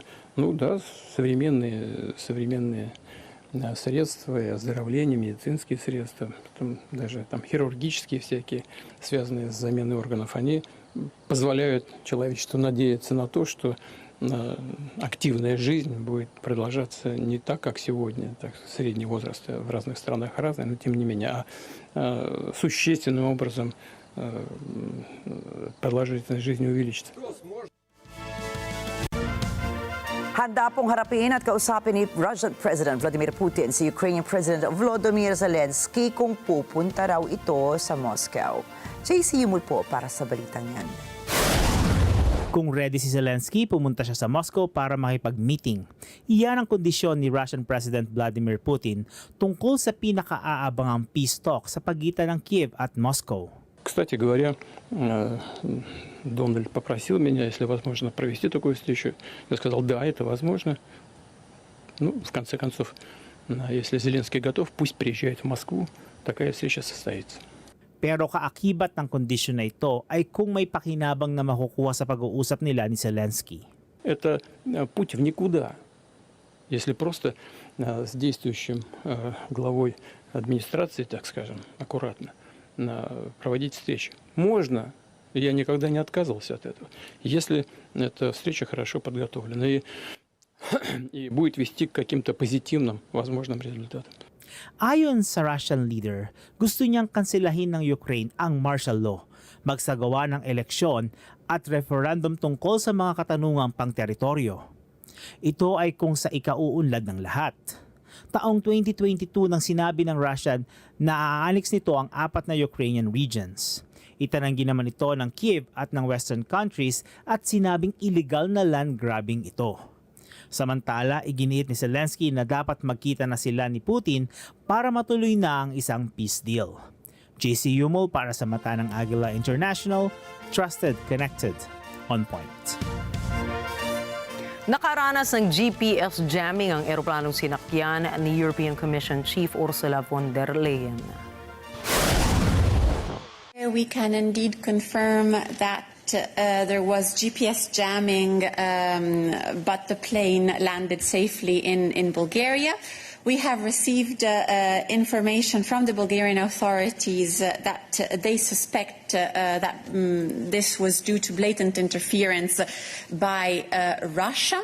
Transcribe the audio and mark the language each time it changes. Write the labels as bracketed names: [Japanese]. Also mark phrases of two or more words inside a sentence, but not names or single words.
[Russian] Ну да, современные средства и оздоровления, медицинские средства, потом даже там хирургические всякие, связанные с заменой органов, они позволяют человечеству надеяться на то, что активная жизнь будет продолжаться не так, как сегодня, так средний возраст в разных странах разный, но тем не менее, а существенным образом продолжительность жизни увеличится. [Filipino] Handa pong harapin at kausapin ni [English] Russian President [Filipino] Vladimir Putin si [English] Ukrainian President [Filipino] Volodymyr Zelensky kung pupunta raw ito sa Moscow. JC Yumul po para sa balitang yan. Kung ready si Zelensky, pumunta siya sa Moscow para makipag-meeting. Iyan ang kondisyon ni [English] Russian President [Filipino] Vladimir Putin tungkol sa pinaka-aabangang [English] peace talk [Filipino] sa pagitan ng Kiev at Moscow. [Russian] Кстати говоря, Дональд попросил меня, если возможно, провести такую встречу. Я сказал, да, это возможно. Ну, в конце концов, если Зеленский готов, пусть приезжает в Москву, такая встреча состоится. [Filipino] Pero kaakibat ng kondisyon na ito ay kung may pakinabang na makukuha sa pag-uusap nila ni Zelensky. [Russian] Это путь в никуда. Если просто с действующим главой администрации, так скажем, аккуратно, проводить встречи. Можно, я никогда не отказывался от этого, если эта встреча хорошо подготовлена и будет вести к каким-то позитивным возможным результатам. [Filipino] Ayon sa [English] Russian leader, [Filipino] gusto niyang kanselahin ng Ukraine ang [English] martial law, [Filipino] magsagawa ng eleksyon at referendum tungkol sa mga katanungang pang-teritoryo. Ito ay kung sa ikauunlad ng lahat. Taong 2022 nang sinabi ng Russia na aanex nito ang 4 na [English] Ukrainian regions. [Filipino] Itananggi naman ito ng Kiev at ng [English] Western countries [Filipino] at sinabing illegal na [English] land grabbing [Filipino] ito. Samantala, iginiit ni Zelensky na dapat magkita na sila ni Putin para matuloy na ang isang [English] peace deal. [Filipino] JC Yumol para sa mata ng Agila International, [English] trusted, connected, on point. [Filipino] Nakaranas ng GPS jamming ang eroplanong sinakyan ni European Commission Chief Ursula von der Leyen. [English] We can indeed confirm that there was GPS jamming, but the plane landed safely in Bulgaria. We have received information from the Bulgarian authorities that they suspect that this was due to blatant interference by Russia.